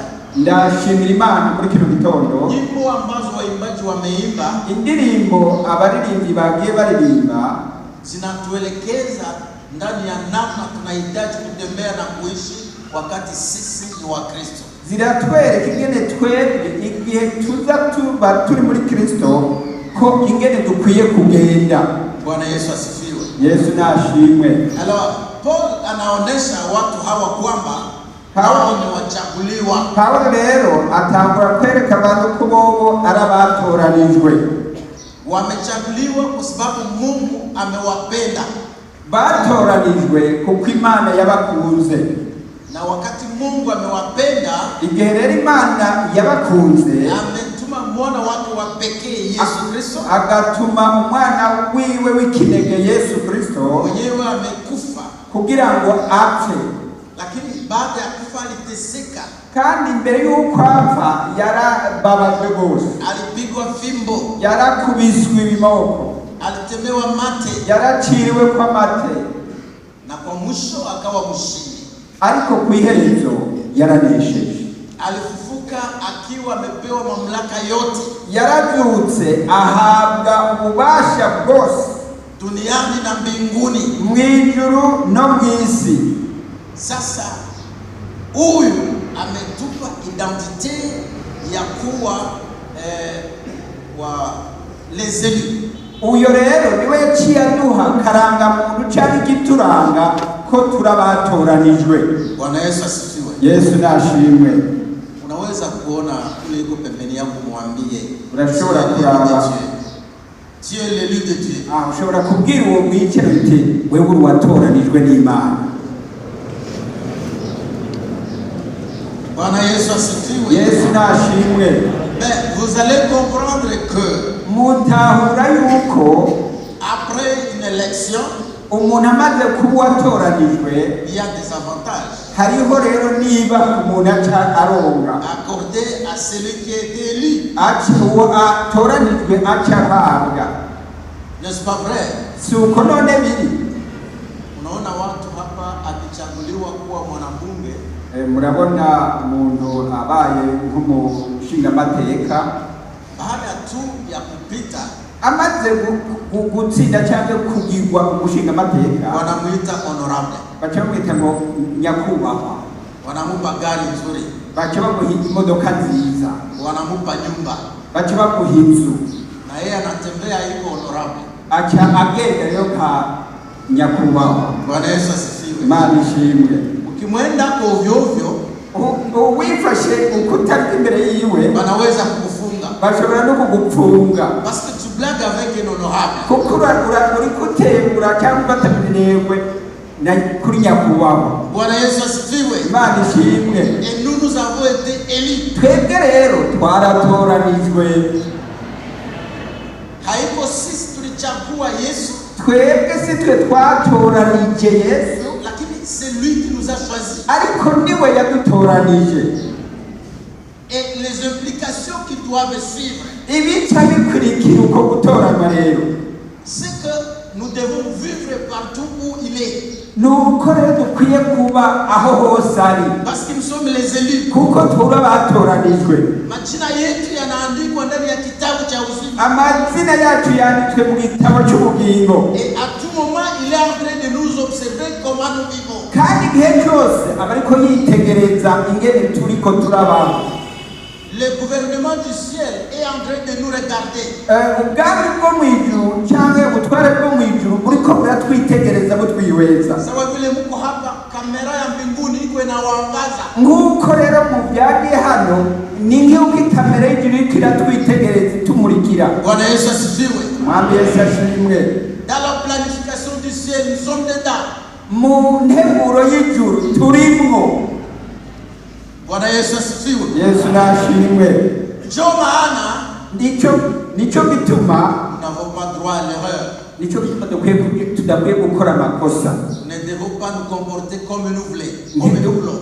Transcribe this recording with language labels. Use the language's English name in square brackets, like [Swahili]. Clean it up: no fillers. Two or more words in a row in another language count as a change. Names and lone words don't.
[Rundi] Ndashimira Imana muri kino gitondo. [Swahili] Nyimbo ambazo waimbaji wameimba, [Rundi] indirimbo abaririmbyi bagiye baririmba [Swahili] zinatuelekeza ndani ya namna tunahitaji kutembea na kuishi wakati sisi ni wa Kristo. [Rundi] Ziratwereka ingene twebwe igihe tuza tuba turi muri Kristo ko ingene dukwiye kugenda. [Swahili] Bwana Yesu asifiwe. [Rundi] Yesu nashimwe. [Swahili] Alors Paul anaonesha watu hawa kwamba hao ni wachaguliwa. [Rundi] Paulo rero atangura kwereka abantu ko bobo arabatoranijwe. [Swahili] Wamechaguliwa kwa sababu Mungu amewapenda. [Rundi] Batoranijwe kuko Imana yabakunze. [Swahili] Na wakati Mungu amewapenda, [Rundi] igihe rero Imana yabakunze, [Swahili] ametuma mwana wake wa pekee Yesu Kristo, [Rundi] agatuma umwana wiwe w'ikinege Yesu Kristo, [Swahili] mwenyewe amekufa [Rundi] kugira ngo apfe. [Swahili] Lakini baada ya kufa aliteseka, [Rundi] kandi mbere y'uko apfa yarababajwe gose, [Swahili] alipigwa fimbo, [Rundi] yarakubiswe ibimoko, [Swahili] alitemewa mate, [Rundi] yaraciriwe kwa mate, [Swahili] na kwa mwisho akawa mshindi. [Rundi] Ariko kwiherezo yaranesheje. [Swahili] Alifufuka akiwa amepewa mamlaka yote. [Rundi] Yaravyutse ahabwa ububasha bwose [Swahili] duniani na mbinguni, [Rundi] mwijuru no mwisi. [Swahili] Sasa huyu ametupa identite ya kuwa wa [French] les élus. [Rundi] Uyo rero niwe yaciye aduha karanga muntu cyari gituranga ko turabatoranijwe. [Swahili] Bwana Yesu asifiwe. [Rundi] Yesu nashimwe. [Swahili] Unaweza kuona kule iko pembeni yako, mwambie [Rundi] urashobora kuraba [French] tu es l'élu de Dieu. [Rundi] ushobora kubwira uwo mwicero uti wewe uri watoranijwe n'Imana. [Swahili] Bwana Yesu asifiwe. [Rundi] Yesu nashimwe. [French] Mais vous allez comprendre que [Rundi] mutahura yuko [French] après une élection, [Rundi] umuntu amaze kuba watoranijwe, [French] il y a des avantages. [Rundi] Hariho rero niba umuntu aronga [French] accordé à celui qui est élu. [Rundi] uwo atoranijwe acahabwa. [French] N'est-ce pas vrai? [Rundi] Si uko none biri. [Swahili] Unaona watu hapa akichaguliwa kuwa mwanabunge, [Rundi] murabona umuntu abaye nk'umushinga mateka, [Swahili] baada tu ya kupita [Rundi] amaze gutsinda cyangwa kugirwa umushinga mateka, [Swahili] wanamuita honorable, [Rundi] baca bamwita ngo nyakubahwa, [Swahili] wanamupa gari nzuri, [Rundi] baca bamuha imodoka nziza, [Swahili] wanamupa nyumba, [Rundi] baca bamuha inzu, [Swahili] na yeye anatembea yuko honorable, [Rundi] aca agenda rero ka nyakubahwa. [Swahili] Bwana Yesu asifiwe. [Rundi] Imana ishimwe. [Swahili] Ukimwenda kwa ovyo ovyo, [Rundi] uwifashe ukutari imbere yiwe, [Swahili] wanaweza kukufunga, [Rundi] bashobora no kugupfunga, [French] parce que tu blagues avec un honorable. [Rundi] kuko uri kutembura cyangwa batabinewe na kuri nyakubahwa. [Swahili] Bwana Yesu asifiwe. [Rundi] Imana ishimwe. [French] Et nous avons été élus. [Rundi] Twebwe rero twaratoranijwe. [Swahili] Haiko sisi tulichagua Yesu, [Rundi] twebwe si twe twatoranije Yesu, [French] lakini c'est lui qui nous a choisi. [Rundi] ariko niwe yadutoranije. [French] Et les implications qui doivent suivre, [Rundi] ibica bikurikira uko gutoranywa rero, [French] c'est que nous devons vivre partout où il est. [Rundi] nuko rero dukwiye kuba aho hose ari, [French] Parce que nous sommes les élus. [Rundi] kuko turi abatoranijwe. [Swahili] Majina yetu yanaandikwa ndani ya kitabu cha uzima. [Rundi] Amazina yacu yanditswe mu gitabo cy'ubugingo. [French] Et à tout moment, il est en train de nous observer comment nous vivons. [Rundi] Kandi igihe cyose aba ariko yitegereza ingene turiko turabaho. [French] Le gouvernement du ciel est en train de nous regarder. [Rundi] Ubwami bwo mu ijuru cyangwa ubutware bwo mu ijuru buriko buratwitegereza butwihweza. [Swahili] Sawa vile mko hapa, kamera ya mbinguni iko inawaangaza. [Rundi] Nguko rero mu byagiye hano ni nk'uko kamera y'ijuru iriko iratwitegereza itumurikira. [Swahili] Bwana Yesu asifiwe. [Rundi] Mwami Yesu ashimwe. [French] Dans la planification du ciel, nous sommes dedans. [Rundi] Mu nteguro y'ijuru turimwo. [Swahili] Bwana Yesu asifiwe. [Rundi] Yesu nashimwe. [Swahili] Ndio maana [Rundi] nico bituma [French] nous n'avons pas droit à l'erreur. [Rundi] Nico bituma tudakwiye gukora amakosa. [French] Nous ne devons pas nous comporter comme nous voulons.